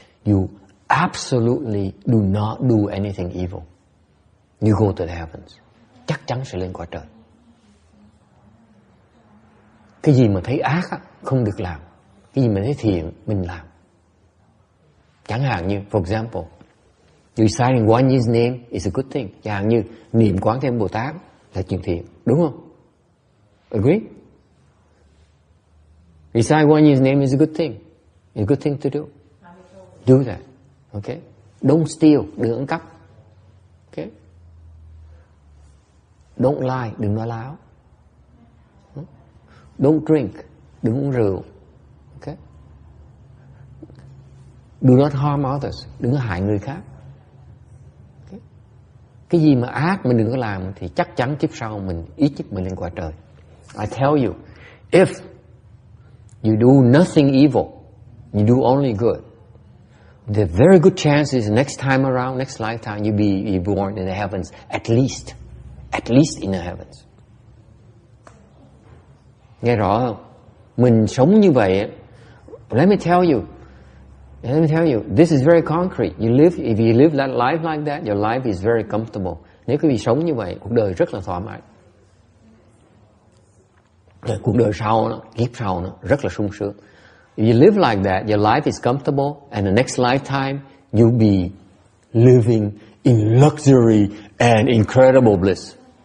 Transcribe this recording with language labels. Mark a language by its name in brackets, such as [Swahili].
[English] You absolutely do not do anything evil. You go to the heavens. [Vietnamese] Chắc chắn sẽ lên cõi trời. Cái gì mà thấy ác á, không được làm. Cái gì mà thấy thiện, mình làm. Chẳng hạn như, [English] for example, reciting one yin's name is a good thing. [Vietnamese] Chẳng hạn như niệm Quán Thế Âm Bồ Tát là chuyện thiện, đúng không? [English] Agree? Recite one yin's name is a good thing. It's a good thing to do. Do that. Okay? Don't steal, [Vietnamese] đừng ăn cắp. [English] Okay? Don't lie, [Vietnamese] đừng nói láo. [English] Don't drink, [Vietnamese] đừng uống rượu. [English] Okay? Do not harm others, [Vietnamese] đừng có hại người khác. [English] Okay? [Vietnamese] Cái gì mà ác mình đừng có làm thì chắc chắn kiếp sau mình ít nhất mình lên cõi trời. [English] I tell you, if you do nothing evil, you do only good, there are very good chances next time around, next lifetime, you'll be born in the heavens, at least in the heavens. [Vietnamese] Nghe rõ không? Mình sống như vậy, [English] let me tell you, this is very concrete. If you live that life like that, your life is very comfortable. [Vietnamese] Nếu quý vị sống như vậy, cuộc đời rất là thoải mái. Cuộc đời sau, kiếp sau nó rất là sung sướng. [English] If you live like that, your life is comfortable, and the next lifetime you'll be living in luxury and incredible bliss.